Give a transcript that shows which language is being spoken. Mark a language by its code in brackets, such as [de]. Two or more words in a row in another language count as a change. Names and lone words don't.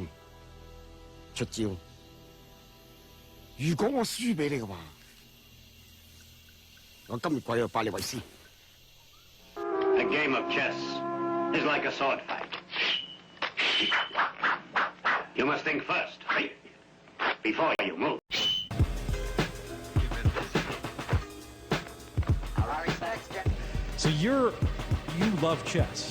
[yue] 出招。如果我輸俾你嘅話，我今日鬼就拜你為師。 [en] A game of chess is like a sword fight. You must think first, before you move. So you love chess.